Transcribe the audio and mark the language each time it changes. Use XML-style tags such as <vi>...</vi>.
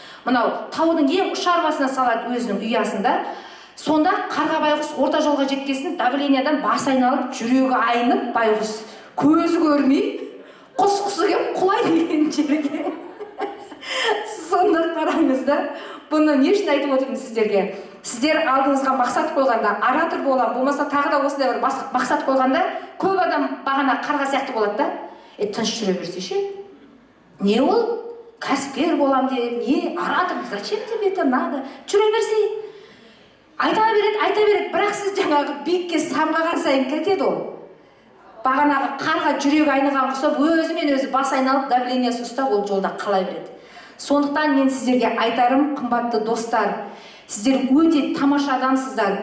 <kk>Мынау таудың ең ұшар басына салады өзінің ұясында. Сонда қарға байғұс орта жолға жеткесін давлениядан бас айналып, жүрегі айнып, байғұс көзі көрмей, құс-құсы келіп құлай деген жерге. Сонда қараңыз да, бұны не үшін айтып отырмын сіздерге? Сіздер алдыңызға мақсат қойғанда, оратор болам, болмаса тағы да осындай бір мақсат қойғанда, көп адам бағана қарға сияқты болады да, тыныш жүре берсе ше? Не ол? Кәсіпкер болам деп, не оратор,</kk> <ru>зачем тебе это надо?</ru> <kk>Жүре берсе, айта береді, бірақ сіз жаңағы биікке самғаған сайын кетеді ол. Бағанағы қарға жүрегі айныған құсап, өзімен өзі бас айналып, давлениясы ұстап, ол жолда қалай береді. Сондықтан мен сіздерге айтарым, қымбатты достар, сіздер өте тамаша адамсыздар.</kk>